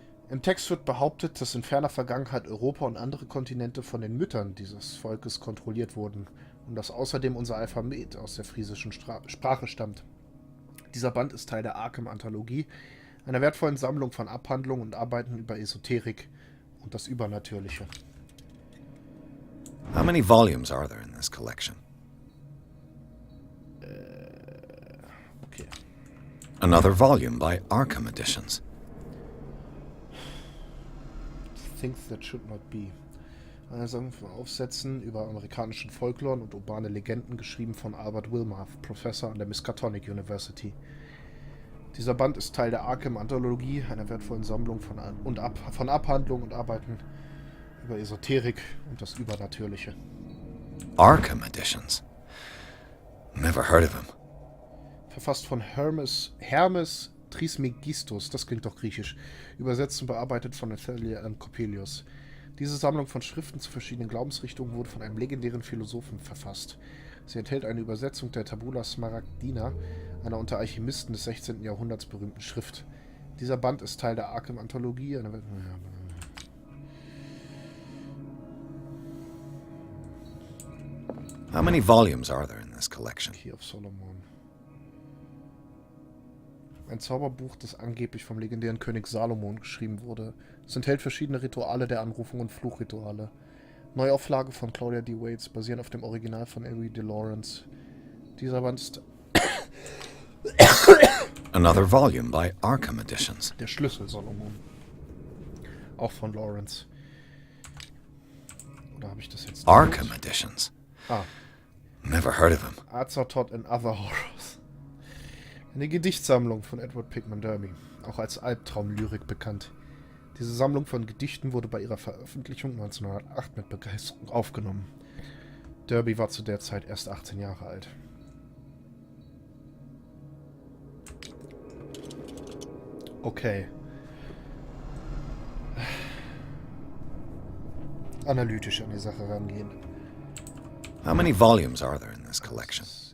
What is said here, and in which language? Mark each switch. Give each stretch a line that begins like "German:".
German: Im Text wird behauptet, dass in ferner Vergangenheit Europa und andere Kontinente von den Müttern dieses Volkes kontrolliert wurden und dass außerdem unser Alphabet aus der friesischen Sprache stammt. Dieser Band ist Teil der Arkham-Anthologie, einer wertvollen Sammlung von Abhandlungen und Arbeiten über Esoterik und das Übernatürliche.
English: How many volumes are there in this collection? Okay. Another volume by Arkham Editions. Things that should not be.
German: Eine Sammlung von Aufsätzen über amerikanischen Folklore und urbane Legenden, geschrieben von Albert Wilmarth, Professor an der Miskatonic University. Dieser Band ist Teil der Arkham-Anthologie, einer wertvollen Sammlung von Abhandlungen und Arbeiten über Esoterik und das Übernatürliche.
English: Arkham Editions. Never heard of him.
German: Verfasst von Hermes Trismegistus, das klingt doch griechisch, übersetzt und bearbeitet von Nathaniel and Coppelius. Diese Sammlung von Schriften zu verschiedenen Glaubensrichtungen wurde von einem legendären Philosophen verfasst. Sie enthält eine Übersetzung der Tabula Smaragdina, einer unter Alchemisten des 16. Jahrhunderts berühmten Schrift. Dieser Band ist Teil der Arkham-Anthologie,
English: How many volumes are there in this collection? Key of Solomon.
German: Ein Zauberbuch, das angeblich vom legendären König Salomon geschrieben wurde. Es enthält verschiedene Rituale der Anrufung und Fluchrituale. Neuauflage von Claudia D. Waits, basierend auf dem Original von Henry de Lawrence. Dieser Band ist
English: Another volume by Arkham Editions.
German: Der Schlüssel Solomon. Auch von Lawrence. Oder habe ich das jetzt?
English: Arkham Editions. Ah. Never heard of him. Azathoth and Other Horrors.
German: Eine Gedichtsammlung von Edward Pickman Derby, auch als Albtraumlyrik bekannt. Diese Sammlung von Gedichten wurde bei ihrer Veröffentlichung 1908 mit Begeisterung aufgenommen. Derby war zu der Zeit erst 18 Jahre alt. Okay. Analytisch an die Sache rangehen.
English: How many volumes are there in this collection?